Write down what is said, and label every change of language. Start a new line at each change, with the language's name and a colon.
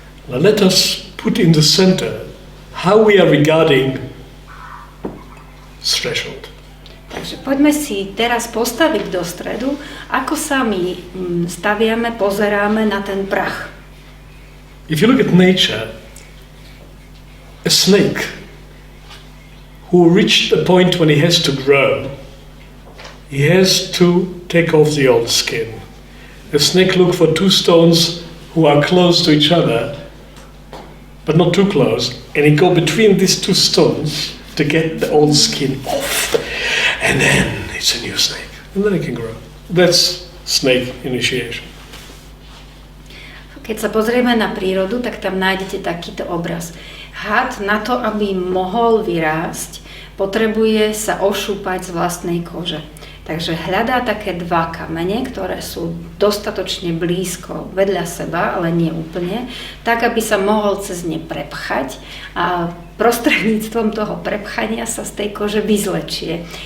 English: Now let us put in the center how we are regarding threshold.
Slovak: Takže poďme si teraz postaviť do stredu, ako sa my staviame, pozeráme na ten prach.
English: If you look at nature, a snake who reached the point when he has to grow, he has to take off the old skin. A snake looks for two stones who are close to each other, but not too close, and he goes between these two stones to get the old skin off. And then it's a new snake. And then it can grow. That's snake initiation.
Slovak: Keď sa pozrieme na prírodu, tak tam nájdete takýto obraz. Had na to, aby mohol vyrásť, potrebuje sa ošúpať z vlastnej kože. Takže hľadá také dva kamene, ktoré sú dostatočne blízko vedľa seba, ale nie úplne, tak, aby sa mohol cez ne prepchať a prostredníctvom toho prepchania sa z tej kože vyzlečie.